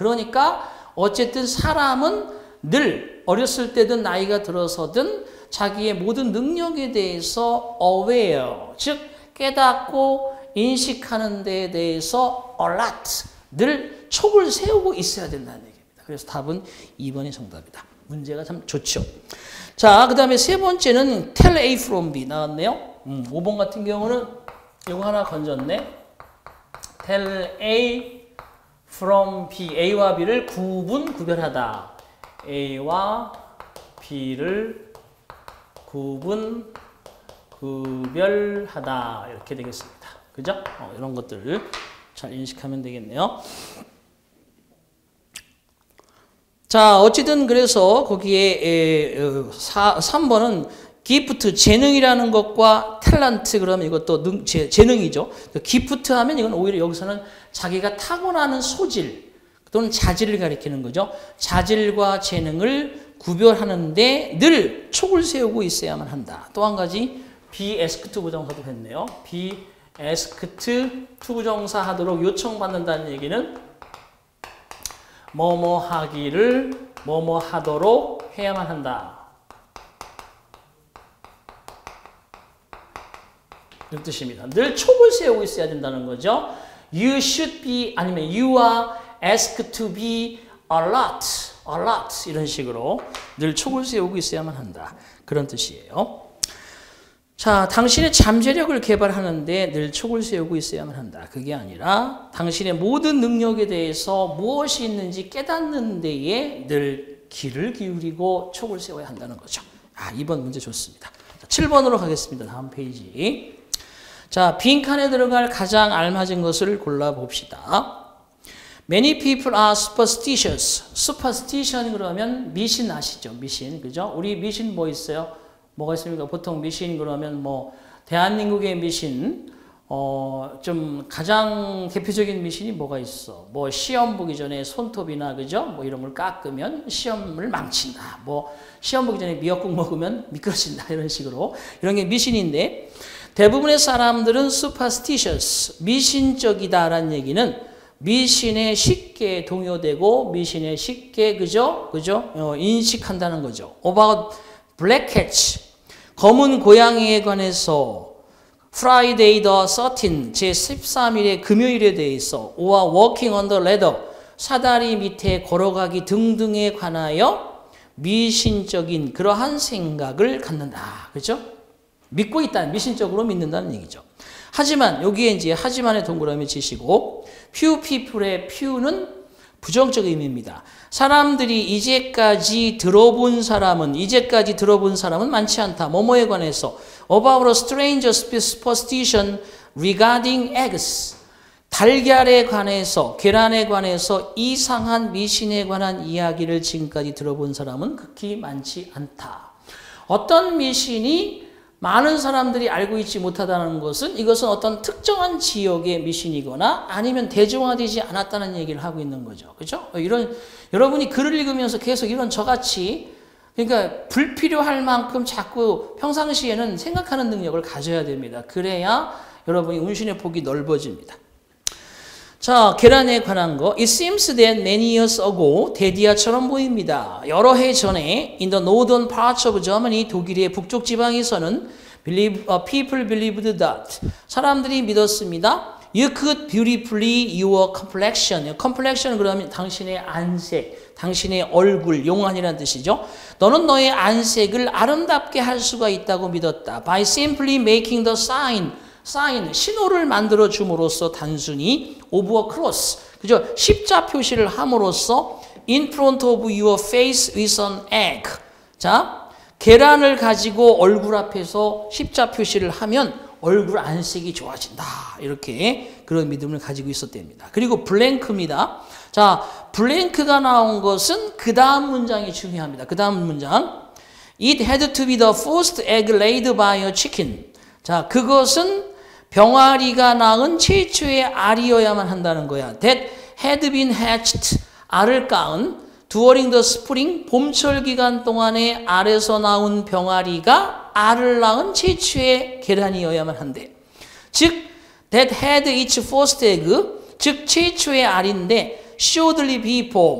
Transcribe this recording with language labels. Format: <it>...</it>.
<ko>그러니까 어쨌든 사람은 늘 어렸을 때든 나이가 들어서든 자기의 모든 능력에 대해서 aware, 즉 깨닫고 인식하는 데에 대해서 alert, 늘 촉을 세우고 있어야 된다는 얘기입니다. 그래서 답은 2번이 정답이다. 문제가 참 좋죠. 자, 그 다음에 세 번째는</ko> <en>tell A from B</en> <ko>나왔네요. 5번 같은 경우는 이거 하나 건졌네.</ko> <en>tell A from B,</en> <ko>A와 B를 구별하다. A와 B를 구별하다 이렇게 되겠습니다. 그죠? 이런 것들을 잘 인식하면 되겠네요. 자, 어찌든 그래서 거기에 3번은 기프트, 재능이라는 것과 탤런트 그러면 이것도 재능이죠. 기프트 하면 이건 오히려 여기서는 자기가 타고나는 소질 또는 자질을 가리키는 거죠. 자질과 재능을 구별하는데 늘 촉을 세우고 있어야만 한다. 또 한 가지</ko> <en>be asked</en> <ko>부정사도 했네요. be asked 부정사 하도록 요청받는다는 얘기는 뭐뭐 하기를 뭐뭐 하도록 해야만 한다. 이런 뜻입니다. 늘 촉을 세우고 있어야 된다는 거죠.</ko> <en>You should be</en> <ko>아니면</ko> <en>you are asked to be alert, alert</en> <ko>이런 식으로 늘 촉을 세우고 있어야만 한다. 그런 뜻이에요. 자, 당신의 잠재력을 개발하는데 늘 촉을 세우고 있어야만 한다. 그게 아니라 당신의 모든 능력에 대해서 무엇이 있는지 깨닫는 데에 늘 귀를 기울이고 촉을 세워야 한다는 거죠. 2번 문제 좋습니다. 자, 7번으로 가겠습니다. 다음 페이지. 자, 빈칸에 들어갈 가장 알맞은 것을 골라봅시다.</ko> <en>Many people are superstitious.</en> <ko>superstition 그러면 미신 아시죠? 미신, 그죠? 우리 미신 뭐 있어요? 뭐가 있습니까? 보통 미신 그러면 뭐 대한민국의 미신, 좀 가장 대표적인 미신이 뭐가 있어? 뭐 시험 보기 전에 손톱이나 그죠? 뭐 이런 걸 깎으면 시험을 망친다. 뭐 시험 보기 전에 미역국 먹으면 미끄러진다. 이런 식으로 이런 게 미신인데. 대부분의 사람들은 superstitious, 미신적이다라는 얘기는 미신에 쉽게 동요되고 미신에 쉽게 그죠? 인식한다는 거죠.</ko> <en>About black cats,</en> <ko>검은 고양이에 관해서</ko> <en>Friday the 13th,</en> <ko>제13일의 금요일에 대해서</ko> <en>or walking on the ladder,</en> <ko>사다리 밑에 걸어가기 등등에 관하여 미신적인 그러한 생각을 갖는다. 그렇죠? 믿고 있다는, 미신적으로 믿는다는 얘기죠. 하지만 여기에 이제 하지만의 동그라미 치시고</ko> <en>few people</en> <ko>의 few는 부정적 의미입니다. 사람들이 이제까지 들어본 사람은 많지 않다. 뭐뭐에 관해서</ko> <en>about a strange superstition regarding eggs.</en> <ko>달걀에 관해서, 계란에 관해서 이상한 미신에 관한 이야기를 지금까지 들어본 사람은 극히 많지 않다. 어떤 미신이 많은 사람들이 알고 있지 못하다는 것은 이것은 어떤 특정한 지역의 미신이거나 아니면 대중화되지 않았다는 얘기를 하고 있는 거죠. 그렇죠? 여러분이 글을 읽으면서 계속 이런 저같이 그러니까 불필요할 만큼 자꾸 평상시에는 생각하는 능력을 가져야 됩니다. 그래야 여러분이 운신의 폭이 넓어집니다. 자, 계란에 관한 거.</ko> <en>It seems that many years ago,</en> <ko>데디아처럼 보입니다. 여러 해 전에</ko> <en>in the northern parts of Germany,</en> <ko>독일의 북쪽 지방에서는</ko> <en>people believed that</en> <ko>사람들이 믿었습니다.</ko> <en>You could beautifully your complexion.</en> <ko>complexion 그러면 당신의 안색, 당신의 얼굴, 용안이라는 뜻이죠. 너는 너의 안색을 아름답게 할 수가 있다고 믿었다.</ko> <en>By simply making the sign,</en> <ko>신호를 만들어 줌으로써 단순히</ko> <en>of a cross,</en> <ko>그죠? 십자 표시를 함으로써</ko> <en>in front of your face with an egg.</en> <ko>자, 계란을 가지고 얼굴 앞에서 십자 표시를 하면 얼굴 안색이 좋아진다. 이렇게 그런 믿음을 가지고 있었답니다. 그리고 블랭크입니다. 자, 블랭크가 나온 것은 그 다음 문장이 중요합니다. 그 다음 문장.</ko> <en>It had to be the first egg laid by a chicken.</en> <ko>자, 그것은 병아리가 낳은 최초의 알이어야만 한다는 거야.</ko> <en>That had been hatched.</en> <ko>알을 낳은</ko> <en>during the spring.</en> <ko>봄철 기간 동안에 알에서 나온 병아리가 알을 낳은 최초의 계란이어야만 한대.</ko> <en>즉, that had its first egg.</en> <ko>즉, 최초의 알인데</ko> <en>shortly before.</en>